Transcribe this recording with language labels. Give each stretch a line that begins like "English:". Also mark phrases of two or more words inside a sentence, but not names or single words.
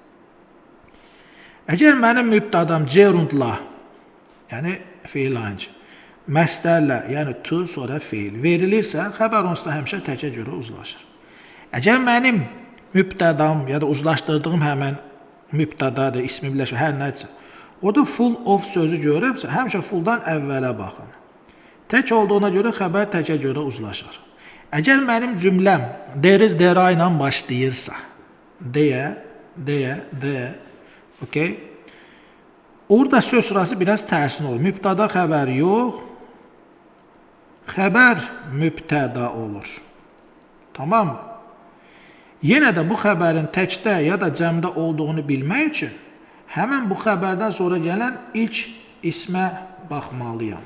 Azerbaijani: Əgər mənim mübtədam gerundla, yəni feil aynı, məstərlə, yəni to, sonra feil verilirsə, xəbər onsuz da həmişə təkə görə uzlaşır. Əgər mənim mübtədam ya da uzlaşdırdığım həmən mübtədadır, ismi birləşmə, hər nədirsə, orada
English: full of
Azerbaijani: sözü görürəmsə, həmişə fulldan əvvələ baxın. Tək olduğuna görə xəbər təkə görə uzlaşır. Əgər mənim cümləm
English: there is, there are
Azerbaijani: ilə başlayırsa, deyə, okey? Orada söz sırası biraz tərsin olur. Mübtəda xəbər yox, xəbər mübtəda olur. Tamam mı? Yenə də bu xəbərin təkdə ya da cəmdə olduğunu bilmək üçün həmin bu xəbərdən sonra gələn ilk ismə baxmalıyam.